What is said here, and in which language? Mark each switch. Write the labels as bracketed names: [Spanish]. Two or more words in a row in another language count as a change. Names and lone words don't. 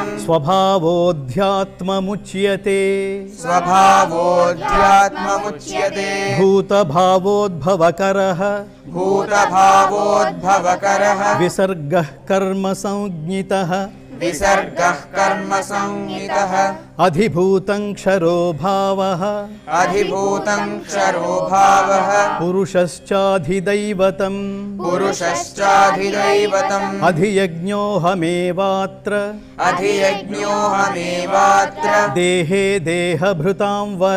[Sanskrit] స్వభావోధ్యాత్మముచ్యతే. స్వభావోధ్యాత్మముచ్యతే. భూతభావోద్భవకరః. భూతభావోద్భవకరః. విసర్గః కర్మ సంజ్ఞితః. విసర్గః కర్మ సంజ్ఞితః. अधिभूतं क्षरो भावः अधिभूतं क्षरो भावः पुरुषश्चाधिदैवतम् पुरुषश्चाधिदैवतम् अधियज्ञोऽहमेवात्र अधियज्ञोऽहमेवात्र देहे देहभृतां वर